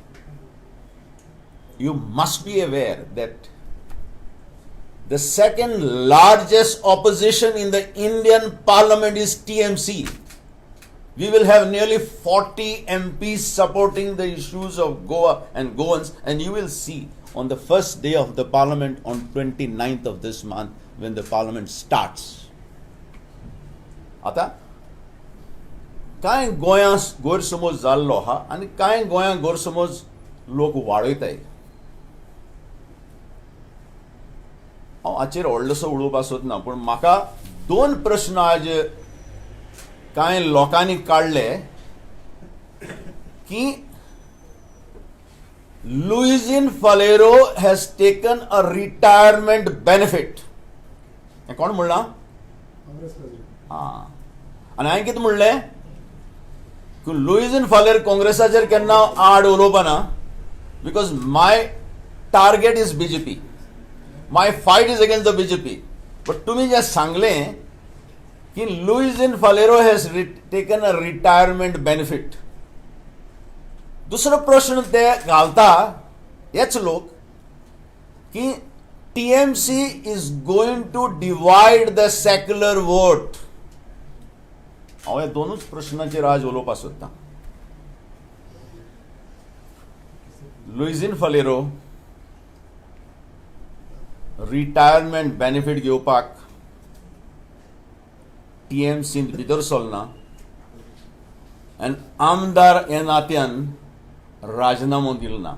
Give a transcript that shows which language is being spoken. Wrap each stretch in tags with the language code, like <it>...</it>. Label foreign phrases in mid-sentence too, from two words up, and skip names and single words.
<en>You must be aware that the second largest opposition in the Indian Parliament is TMC. We will have nearly 40 MPs supporting the issues of Goa and Goans, and you will see on the first day of the Parliament on 29th of this month when the Parliament starts.</en> <kok>आता कांय गोंयां गैरसमज जाल्लो आहा आनी कांय गोंयां गैरसमज लोक वाडयताय. हांव हाचेर व्हडलोसो उलोवपाक सोदना, पूण म्हाका दोन प्रश्न आज कांय लोकांनी काडले की</kok> <en>Luisin Falero has taken a retirement benefit.</en> <kok>हे कोण म्हणला? आनी हांवें कितें म्हणलें की लुइजिन फालेर काँग्रेसाचेर केन्ना आड उलोवपा ना,</kok> <en>because my target is BJP, my fight is against the BJP. But</en> <kok>तुमी जें सांगलें की</kok> <en>Luisin Falero has taken a retirement benefit.</en> <kok>दुसरो प्रश्न ते घालता हेच लोक की</kok> <en>TMC is going to divide the secular vote.</en> <kok>हांव हे दोनूच प्रश्नाचेर आज उलोवपाक सोदतां. लुइजिन फालेरो रिटायरमेंट बेनिफीट घेवपाक TMC भितर सरना आनी आमदार हे नात्यान राजीनामो दिलो ना.</kok>